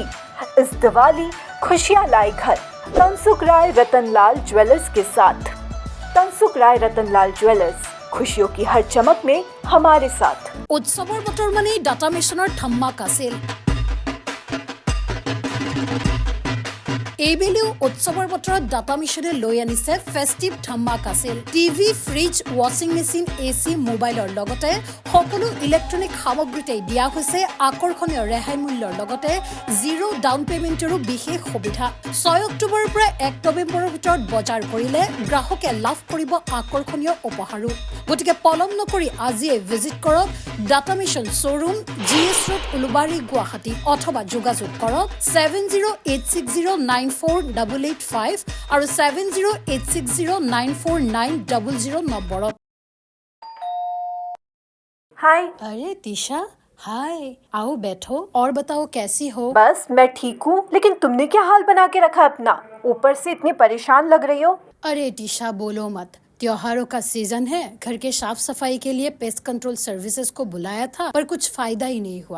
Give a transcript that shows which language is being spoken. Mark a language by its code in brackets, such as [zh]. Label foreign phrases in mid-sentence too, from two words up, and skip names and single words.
[hi] इस दिवाली खुशियाँ लाए घर तनसुख राय रतनलाल ज्वेलर्स के साथ। तनसुख राय रतनलाल ज्वेलर्स, खुशियों की हर चमक में हमारे साथ। [as] উৎসৱৰ বতৰ মানে ডাটা মিছনৰ ধামাকা চেল। এইবেলিও উৎসৱৰ বতৰত ডাটা মিছনে লৈ আনিছে ফেষ্টিভ ধামাকা চেল। টিভি, ফ্ৰিজ, [en] washing machine, [as] এচি, মোবাইলৰ লগতে সকলো ইলেক্ট্ৰনিক সামগ্ৰীতে দিয়া হৈছে আকৰ্ষণীয় ৰেহাই মূল্যৰ লগতে [en] zero down [as] পেমেণ্টৰো বিশেষ সুবিধা। 6 অক্টোবৰৰ পৰা 1 নৱেম্বৰৰ ভিতৰত বজাৰ কৰিলে গ্ৰাহকে লাভ কৰিব আকৰ্ষণীয় উপহাৰো। গতিকে পলম নকৰি আজিয়ে ভিজিট কৰক ডাটা মিছন শ্ব'ৰুম, GS ৰোড, উলুবাৰী, গুৱাহাটী অথবা যোগাযোগ কৰক 7086094885 আৰু 7086094900 নম্বৰত। [hi] हाय। अरे दिशा, हाय, आओ बैठो और बताओ कैसी हो? बस मैं ठीक हूँ, लेकिन तुमने क्या हाल बना के रखा अपना? ऊपर से इतनी परेशान लग रही हो। अरे दिशा बोलो मत, त्योहारों का सीजन है। घर के साफ सफाई के लिए [en] pest control services [hi] को बुलाया था, पर कुछ फायदा ही नहीं हुआ।